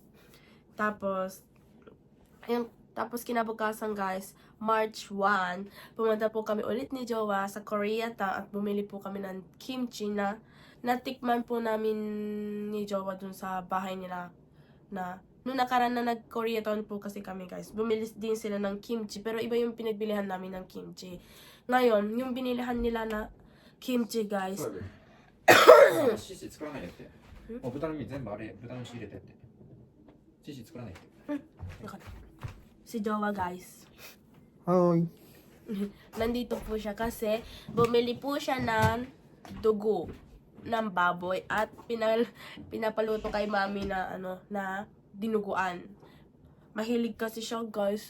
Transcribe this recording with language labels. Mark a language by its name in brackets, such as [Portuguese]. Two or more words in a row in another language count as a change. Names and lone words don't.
[Filipino] Tapos, ayun, tapos kinabukasan guys, March 1, pumunta po kami ulit ni Jowa sa Koreatown at bumili po kami ng kimchi na natikman po namin ni Jowa dun sa bahay nila na nung nakaraan na nag-Koreatown po kasi kami guys. Bumili din sila ng kimchi pero iba yung pinagbilihan namin ng kimchi. Ngayon, yung binilihan nila na kimchi guys. [Japanese] シシ作らないでって。もう豚の身全部あれ、豚の血入れてって。シシ作らないで。 [Filipino] Si Jowa guys. Hi. Nandito po siya kasi bumili po siya ng dugo ng baboy at pinapaluto kay mami na na dinuguan. Mahilig kasi siya guys.